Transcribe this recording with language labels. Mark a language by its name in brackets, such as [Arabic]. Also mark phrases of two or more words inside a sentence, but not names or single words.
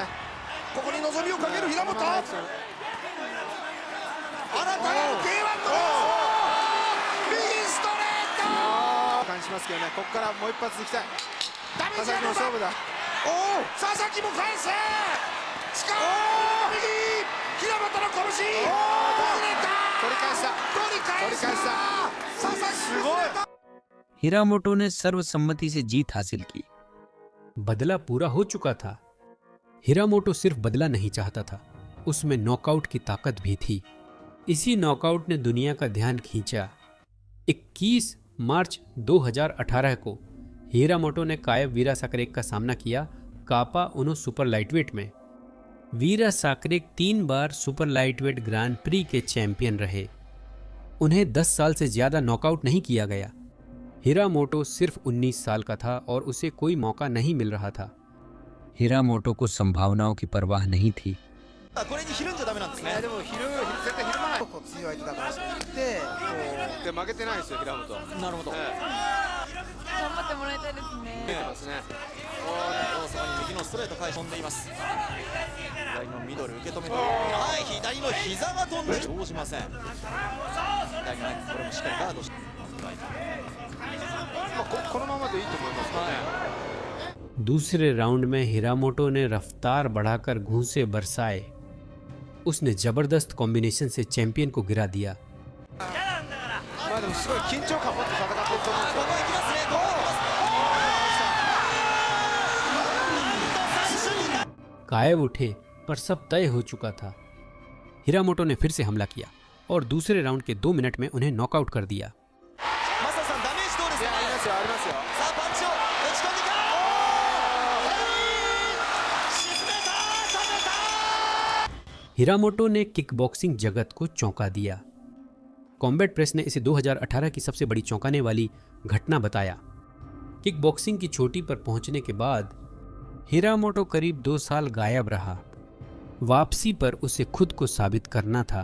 [Japanese] ここに望みをかける平本。新たなる K1 の右ストレート感じますけどね。ここからもう一発いきたい。ダメージ佐々木の勝負だ。佐々木も返せ力右平本の拳取り返した佐々木すごい。 [Hindi] हिरामोटो ने सर्वसम्मति से जीत हासिल की। बदला पूरा हो चुका था। हिरामोटो सिर्फ बदला नहीं चाहता था, उसमें नॉकआउट की ताकत भी थी। इसी नॉकआउट ने दुनिया का ध्यान खींचा। 21 मार्च 2018 को हिरामोटो ने कायब वीरा साकरेक का सामना किया कापा उनो [English] super lightweight [Hindi] में। वीरा साकरेक 3 बार [English] super lightweight grand prix [Hindi] के चैंपियन रहे। उन्हें 10 साल से ज्यादा नॉकआउट नहीं किया गया। हिरामोटो सिर्फ 19 साल का था और उसे कोई मौका नहीं मिल रहा था। हिरामोटो को संभावनाओं की परवाह नहीं थी। [Japanese] これにひるんじゃダメなんですね。でも絶対ひるまない結構強い相手だからって言ってで負けてないですよ平本は。なるほど。頑張ってもらいたいですね。ですね。大阪に右のストレート返し飛んでいます。左のミドル受け止めて、はい、左の膝が飛んで生じません。左のこれもしっかりガードして、このままでいいと思いますよね。 [Hindi] दूसरे राउंड में हिरामोटो ने रफ्तार बढ़ाकर घूंसे बरसाए। उसने जबरदस्त कॉम्बिनेशन से चैंपियन को गिरा दिया। [Japanese] まあでもすごい緊張感持って戦ってると思うんですよ。ここ行きますね。 [Hindi] गायब उठे पर सब तय हो चुका था। हिरामोटो ने फिर से हमला किया और दूसरे राउंड के 2 मिनट में उन्हें नॉकआउट कर दिया। [Japanese] マサさんダメージどうですか。ありますよありますよ。さあパンチを打ち込んでいく。沈めた、止めた。 [Hindi] हिरामोटो ने किकबॉक्सिंग जगत को चौंका दिया। कॉम्बैट प्रेस ने इसे 2018 की सबसे बड़ी चौंकाने वाली घटना बताया। किकबॉक्सिंग की चोटी पर पहुंचने के बाद हिरामोटो करीब 2 साल गायब रहा। वापसी पर उसे खुद को साबित करना था।